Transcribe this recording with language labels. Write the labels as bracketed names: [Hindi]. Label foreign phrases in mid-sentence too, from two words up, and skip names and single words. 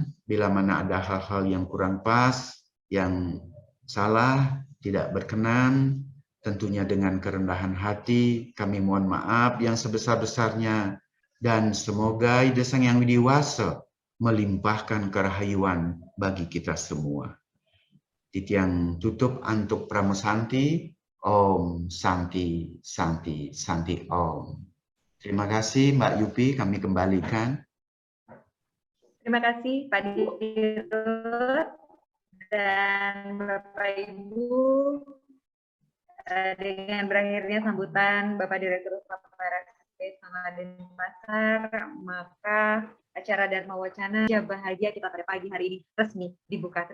[Indonesian] Bila mana ada hal-hal yang kurang pas, yang salah, tidak berkenan, tentunya dengan kerendahan hati kami mohon maaf yang sebesar-besarnya, dan semoga Ida Sang Yang Widi Wasa melimpahkan kerahayuan bagi kita semua. [Balinese] Titiang tutup antuk pramusanti, [Sanskrit] Om Santi Santi Santi Om. [Indonesian] Terima kasih Mbak Yupi, kami kembalikan. Terima kasih Pak Dirut dan Bapak Ibu. Dengan berakhirnya sambutan Bapak Direktur Utama Sanglah Denpasar, maka acara Dharma Wacana Bahagia kita pada pagi hari ini resmi dibuka.